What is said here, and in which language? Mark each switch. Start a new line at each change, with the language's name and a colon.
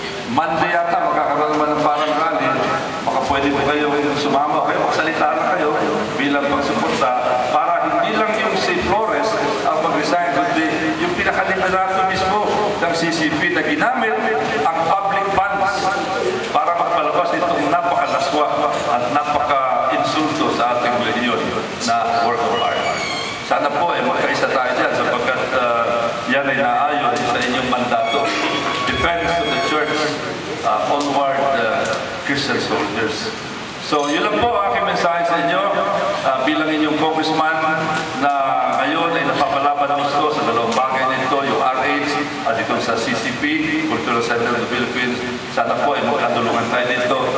Filipino: Monday yata, magkakaroon naman ng parang rally, baka pwede po kayo sumama kayo, magsalita lang kayo bilang pagsuporta para hindi lang yung si Flores ang mag-resign, kundi yung pinaka-liderato mismo ng CCP na ginamit ang public funds para magpalabas itong napakalaswa at napaka-insulto sa ating reliyon na work of art. Sana po ay magkaisa tayo dyan sapagkat yan ay naayon sa inyong mandato.
English: Defense of the Church, onward Christian soldiers.
Filipino: So, yun lang po ang aking mensahe sa inyo bilang inyong congressman na ngayon ay napapalaban gusto sa dalawang bagay nito, yung RH at ito sa CCP, Cultural Center of the Philippines. Sana po ay magkatulungan tayo dito.